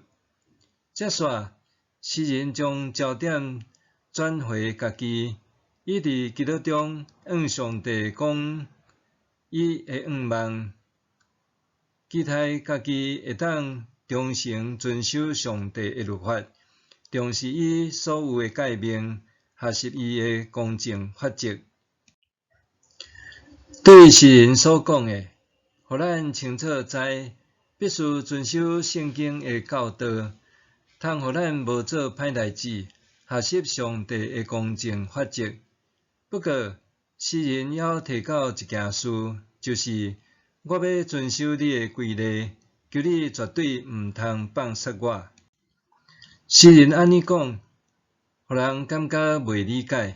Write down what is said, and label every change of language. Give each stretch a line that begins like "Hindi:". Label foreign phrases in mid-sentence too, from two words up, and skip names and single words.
Min Nan Chinese: 接续，诗人将焦点转回家己，伊伫基督中向上帝讲，伊会盼望期待家己会当忠诚遵守上帝的律法，重视伊所有的诫命，学习伊的公正法则。对诗人所讲的，互咱清楚知，必须遵守圣经的教导，通互咱无做歹代志，学习上帝的公正法则。不过，诗人还提到一件事，就是我要遵守你的规例，求你绝对毋通放杀我。诗人安尼讲，互人感觉袂理解。